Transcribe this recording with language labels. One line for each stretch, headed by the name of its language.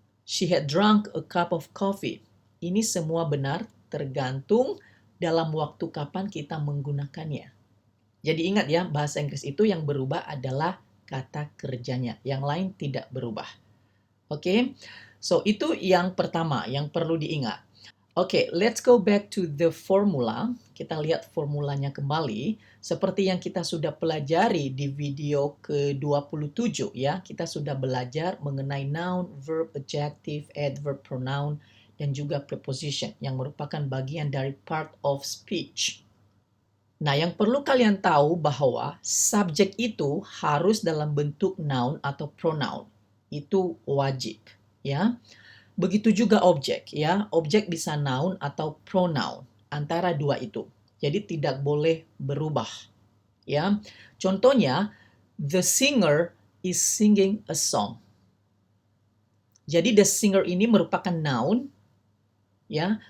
English: She had drunk a cup of coffee.
Indonesian: Ini semua benar tergantung dalam waktu kapan kita menggunakannya. Jadi ingat ya, bahasa Inggris itu yang berubah adalah kata kerjanya. Yang lain tidak berubah. Oke? So, itu yang pertama yang perlu diingat.
English: Oke, let's go back to the formula.
Indonesian: Kita lihat formulanya kembali. Seperti yang kita sudah pelajari di video ke-27 ya. Kita sudah belajar mengenai noun, verb, adjective, adverb, pronoun, dan juga preposition yang merupakan bagian dari part of speech. Nah, yang perlu kalian tahu bahwa subjek itu harus dalam bentuk noun atau pronoun. Itu wajib, ya. Begitu juga objek, ya. Objek bisa noun atau pronoun, antara dua itu. Jadi tidak boleh berubah, ya. Contohnya,
English: the singer is singing a song.
Indonesian: Jadi
English: the singer
Indonesian: ini merupakan noun, ya.